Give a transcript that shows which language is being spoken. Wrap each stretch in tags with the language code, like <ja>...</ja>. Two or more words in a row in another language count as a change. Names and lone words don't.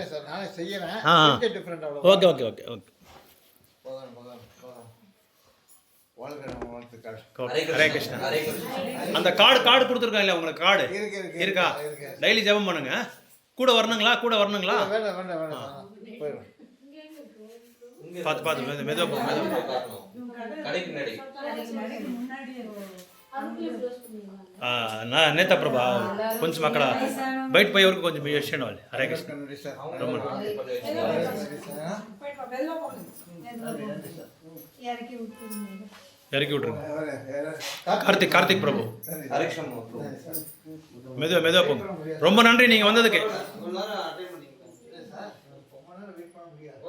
<ta>சார் நானே செய்யறேன். ஓகே. ஹரே கிருஷ்ணா. அந்த கார்டு கொடுத்துருக்கோம் இல்லையா உங்களுக்கு, கார்டு இருக்கா? டெய்லி ஜெபம் பண்ணுங்க. கூட வரணுங்களா? பார்த்து மெதுவாக</ta> <te>నేత ప్రభా కొంచెం అక్కడ బయట పోయే వరకు కొంచెం చేయండి వాళ్ళు. హరే కృష్ణ.</te> <ta>இறக்கி விட்ருங்க. கார்த்திக் பிரபு மெதுவா போங்க. ரொம்ப நன்றி நீங்கள் வந்ததுக்கு.</ta>